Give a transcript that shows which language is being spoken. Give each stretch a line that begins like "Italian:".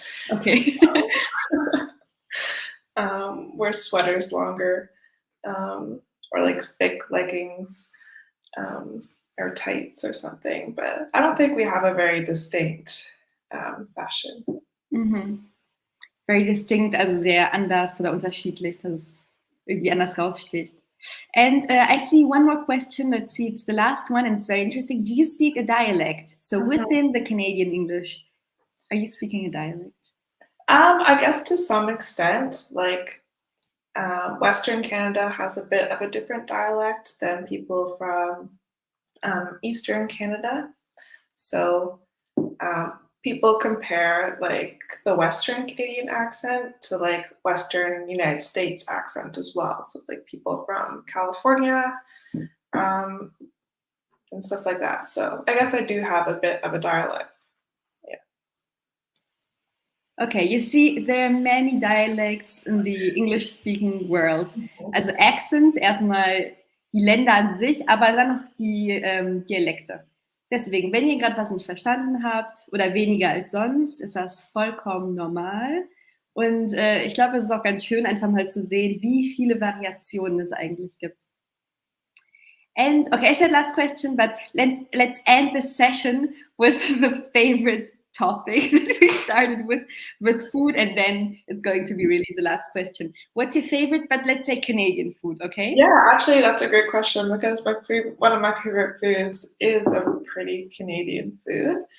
English: Okay. Wear sweaters longer, or like thick leggings, or tights or something. But I don't think we have a very distinct fashion. Very distinct,
German: also sehr anders oder unterschiedlich, dass es irgendwie anders raussticht.
English: And I see one more question. Let's see, it's the last one and it's very interesting. Do you speak a dialect? So within the Canadian English, are you speaking a dialect? I guess to some extent, like Western Canada has a bit of a different dialect than people from Eastern Canada. So people compare like the Western Canadian accent to like Western United States accent as well. So like people from California and stuff like that. So I guess I do have a bit of a dialect. Okay, you see, there are many dialects in the English-speaking world.
German: Also Accents, erstmal die Länder an sich, aber dann noch die Dialekte. Deswegen, wenn ihr gerade was nicht verstanden habt oder weniger als sonst, ist das vollkommen normal. Und ich glaube, es ist auch ganz schön, einfach mal zu sehen, wie viele Variationen es eigentlich gibt.
English: And okay, I said last question, but let's end this session with the favorite topic that we started with food, and then it's going to be really the last question. What's your favorite, but let's say Canadian food, okay? Yeah, actually, that's a great question because one of my favorite foods is a pretty Canadian food.